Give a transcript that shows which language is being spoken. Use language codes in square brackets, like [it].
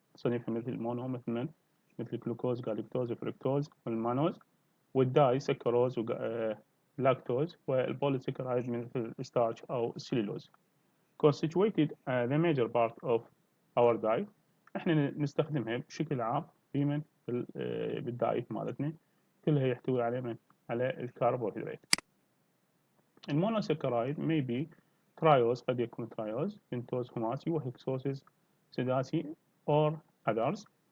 [ar] صنفها مثل mono مثل الجلوكوز، جالكتوز، فركتوز، والمانوز، والداي سكروز لاكتوز، والبوليسكرايد مثل الستارش أو السليلوز. [en] constituted the major part of our diet. [ar] احنا نستخدمها بشكل عام دائما بالدايت مالتنا، كلها يحتوي على الكربوهيدرات. المونوسكرايد [en] may be [ar] ترايوز، قد يكون ترايوز، بنتوز، خماسي، وهكسوسيس، سداسي [en] or others.